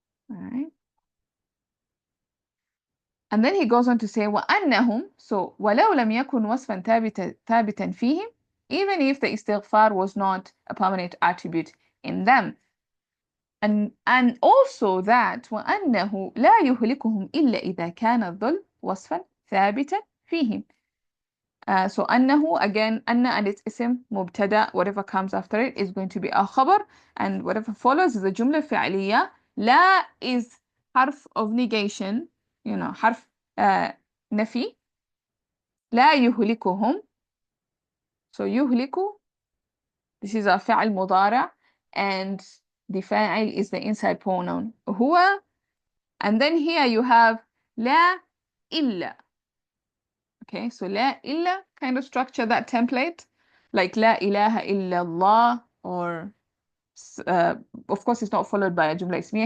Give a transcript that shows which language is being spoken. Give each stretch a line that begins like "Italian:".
English: Alright. And then he goes on to say وأنهم, so
Arabic: ولو لم يكن وصفا ثابتا فيهم,
English: even if the istighfar was not a permanent attribute in them. And also that
Arabic: وأنه لا يهلكهم إلا إذا كان الظلم وصفا ثابتا فيهم.
English: So أنه, again, أن and its اسم مبتدأ, whatever comes after it is going to be a خبر, and whatever follows is a جملة فعلية.
Arabic: لا is حرف of negation, حرف نفي.
English: لا يهلكهم, so يهلك, this is a فعل مضارع, and the فاعل is the inside pronoun هو, and then here you have لا إلا. Okay, so لا إلا, kind of structure that template, like
Arabic: لا إله إلا الله,
English: or of course it's not followed by a جملة اسمية.